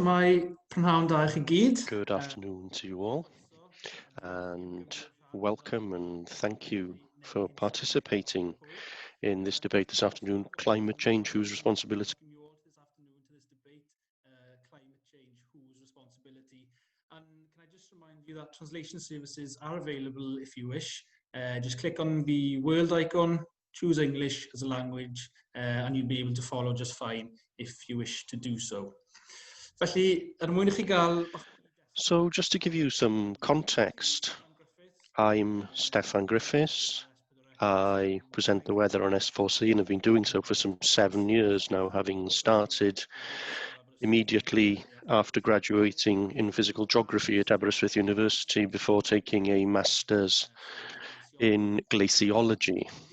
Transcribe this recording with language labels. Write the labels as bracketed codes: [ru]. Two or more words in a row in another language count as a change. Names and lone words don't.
[cy] Shwmai, prynhawn da I chi gyd. [en] Good afternoon to you all, and welcome and thank you for participating in this debate this afternoon, climate change, whose responsibility? Climate change, whose responsibility? And can I just remind you that translation services are available if you wish. Just click on the world icon, choose English as a language, and you'll be able to follow just fine if you wish to do so. [cy] Felly, mwyn I chi gael... [en] So just to give you some context, I'm Steffan Griffiths. I present the weather on S4C and have been doing so for some 7 years now, having started immediately after graduating in physical geography at Aberystwyth University before taking a master's in glaciology.